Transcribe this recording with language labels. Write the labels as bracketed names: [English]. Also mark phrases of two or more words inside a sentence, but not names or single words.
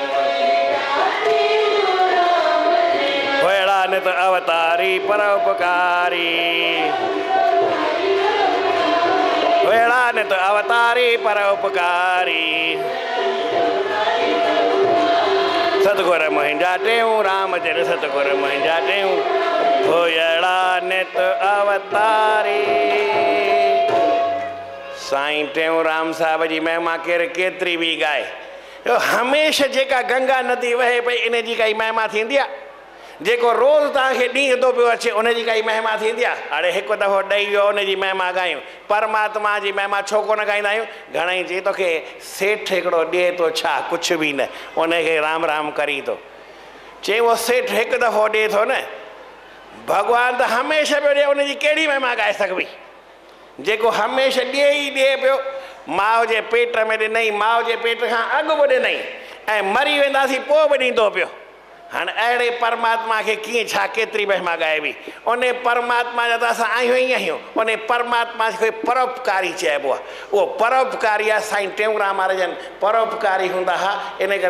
[Sindhi] होड़ा नित अवतारी परोपकारी होड़ा नित अवतारी परोपकारी सतगुर मुंहिंजा टियों राम जिन सतगुर मुंहिंजा टियों होड़ा नित अवतारी साईं टेऊंराम साहब जी महिमा केतिरी भी गाए हमेशह जेका गंगा नदी वहे पई इन जी काई महिमा थींदी आहे जेको रोज़ तव्हांखे ॾींहुं थो पियो अचे उन जी काई महिमा थींदी आहे हाणे हिकु दफ़ो ॾेई वियो उन जी महिमा ॻायूं परमात्मा जी महिमा छो कोन ॻाईंदा आहियूं घणेई चई तोखे सेठ हिकिड़ो ॾिए थो छा कुझु बि न उनखे राम राम करी थो चई उहो सेठ हिकु दफ़ो ॾिए थो न भॻवानु त हमेशह पियो ॾिए उनजी कहिड़ी महिमा ॻाए सघिबी जेको हमेशह ॾिए ई ॾिए पियो माउ जे पेट में ॾिनई माउ जे पेट खां अॻु बि ॾिनई ऐं मरी वेंदासीं पोइ बि ॾींदो पियो हाणे अहिड़े परमात्मा खे कीअं छा केतिरी महिमा ॻाइबी उन परमात्मा जा त असां आहियूं ई आहियूं उन परमात्मा खे परोपकारी चइबो आहे उहो परोपकारी आहे साईं टेऊंराम महाराज जन परोपकारी हूंदा हुआ इन करे